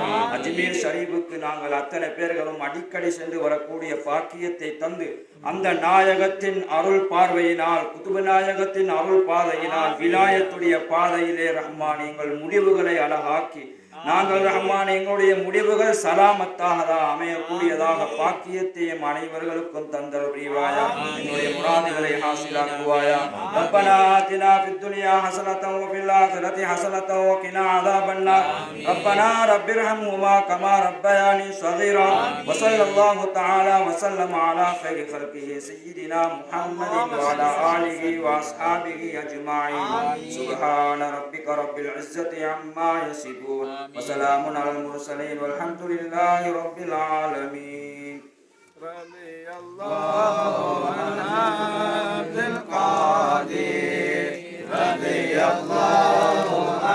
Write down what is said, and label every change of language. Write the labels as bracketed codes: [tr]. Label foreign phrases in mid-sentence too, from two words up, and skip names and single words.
[ta] அஜ்மீர் ஷரீஃபுக்கு நாங்கள் அத்தனை பேர்களும் அடிக்கடி சென்று வரக்கூடிய பாக்கியத்தை தந்து அந்த நாயகத்தின் அருள் பார்வையினால் குதுபு நாயகத்தின் அருள் பாதையினால் விலாயத்துடைய பாதையிலே ரஹ்மான் எங்கள் முடிவுகளை அழகாக்கி நாங்கள் ரஹ்மான் எங்களுடைய முடிவுகள் சலாமத்தாக அமையக்கூடியதாக பாக்கியத்தையும் அனைவர்களுக்கும் தந்தல் புரிவாயா. எங்களுடைய முராதுகளை ஹாசிலாக்குவாயா. [ar] ربنا آتنا في الدنيا حسنة وفي الآخرة حسنة وقنا عذاب النار. ربنا رب ارحمهما كما ربياني صغيرا. وصلى الله تعالى وسلم على خير خلقه سيدنا محمد وعلى آله وأصحابه أجمعين. سبحان ربك رب العزة عما يصفون وسلام على المرسلين والحمد لله رب العالمين. رضي الله عن عبد القادر رضي الله عن